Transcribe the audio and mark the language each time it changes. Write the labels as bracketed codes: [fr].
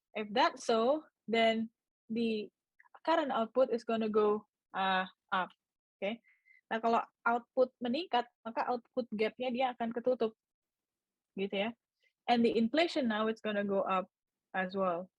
[en] If that's so, then the current output is gonna go up. Okay? [id] Nah, kalau output meningkat, maka output gap-nya dia akan ketutup. Gitu ya. [en] And the inflation now it's gonna go up as well.